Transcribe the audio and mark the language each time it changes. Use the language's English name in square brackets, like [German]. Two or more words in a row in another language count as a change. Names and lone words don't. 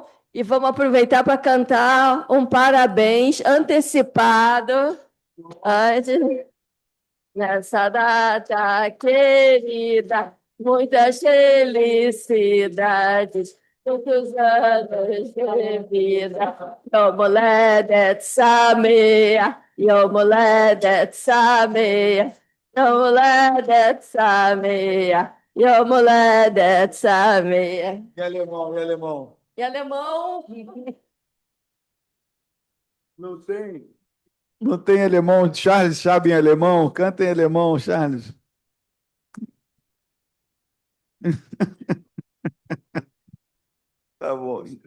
[Portuguese] E vamos aproveitar para cantar um parabéns antecipado antes. Nessa data querida, muitas felicidades, muitos anos de vida. [Hebrew] יום הולדת שמח, יום הולדת שמח, יום הולדת שמח, יום הולדת שמח. [Portuguese] E alemão, e alemão? E alemão? Não tem. Não tem alemão. Charles sabe em alemão. Canta em alemão, Charles. Tá bom.